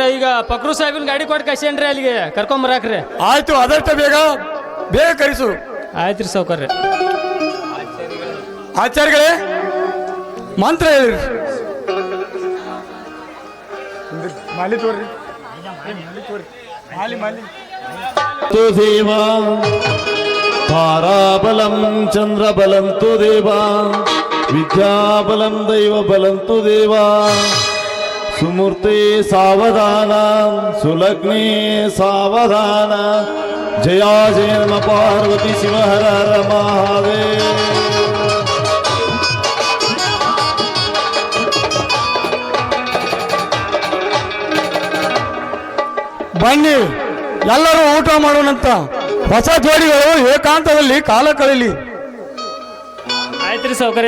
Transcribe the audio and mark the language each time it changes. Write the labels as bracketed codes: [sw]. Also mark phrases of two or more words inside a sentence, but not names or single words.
[kn] ಈಗ ಪಕ್ರು ಸಾಹೇಬಿನ ಗಾಡಿ ಕೊಟ್ಟು ಕಳ್ಸೇನ್ರಿ ಅಲ್ಲಿಗೆ ಕರ್ಕೊಂಬರಾಕ್ರಿ. ಆಯ್ತು, ಅದಷ್ಟ ಬೇಗ ಬೇಗ ಕರೆಸು. ಆಯ್ತ್ರಿ ಸೌಕರ್ಯ. ಆಚಾರ್ಯಗಳೇ, ಮಂತ್ರ ಹೇಳಿರಿ. ಮಾಲಿ ತೋರಿ, ಮಾಲಿ. [sa] तु देवा ताराबलं चन्द्रबलं तु देवा विद्याबलं दैवबलं तु देवा सुमूर्ते सावधान सुलग्ने सावधान जया जय नम पार्वती शिव हर हर महादेव. [kn] ಬನ್ನಿ ಎಲ್ಲರೂ ಊಟ ಮಾಡೋಣಂತ. ಹೊಸ ಜೋಡಿಗಳು ಏಕಾಂತದಲ್ಲಿ ಕಾಲ ಕಳೀಲಿ. ಆಯ್ತ್ರಿ ಸೌಕರ್ಯ.